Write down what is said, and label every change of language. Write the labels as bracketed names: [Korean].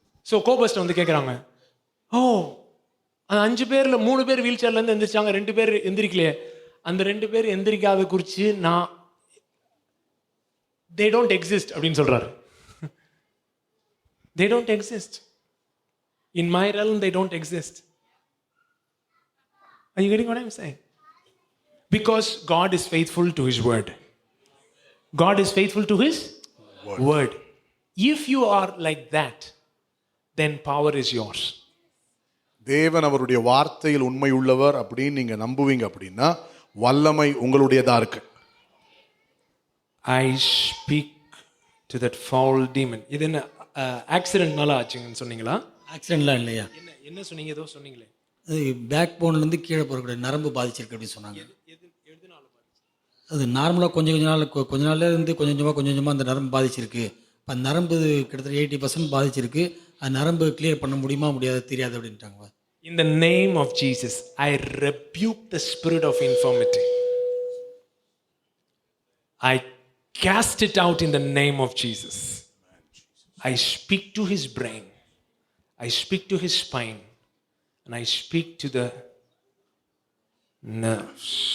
[Tamil] So கோபஸ்ட் வந்து கேட்குறாங்க, ஓ அந்த 5 பேரில் 3 பேர் வீல் சேர்லேருந்து எந்திரிச்சாங்க, 2 பேர் எந்திரிக்கலையே, அந்த 2 பேர் எந்திரிக்காத குறித்து நான் [English] they don't exist [Tamil] அப்படின்னு சொல்கிறாரு. [English] They don't exist. In my realm, they don't exist. Are you getting what I'm saying? Because God is faithful to His word. God is faithful to His word. If you are like that, then power is yours. தேவன் அவருடைய வார்த்தையில் உண்மை உள்ளவர் அப்படின்னு நீங்க நம்புவீங்க அப்படின்னா வல்லமை உங்களுடையதா இருக்கு. I speak to that foul demon. [Tamil] இது என்ன ஆக்சிடென்ட்னால ஆச்சுங்கன்னு சொன்னீங்களா? ஆக்சிடென்ட்லாம் இல்லையா? என்ன சொன்னீங்க? ஏதோ சொன்னீங்களே, அது பேக் போன்லேருந்து கீழே போகக்கூடிய நரம்பு பாதிச்சிருக்கு அப்படின்னு சொன்னாங்க. அது நார்மலாக கொஞ்ச நாள்ல இருந்து கொஞ்சம் கொஞ்சமாக அந்த நரம்பு பாதிச்சிருக்கு. இப்போ அந்த நரம்பு கிட்டத்தட்ட 80% பாதிச்சிருக்கு. அந்த நரம்பு கிளியர் பண்ண முடியுமா முடியாது தெரியாது அப்படின்ட்டாங்க. [English] In the name of Jesus, I rebuke the spirit of infirmity. I cast it out in the name of Jesus. I speak to his brain. I speak to his spine. And I speak to the nerves.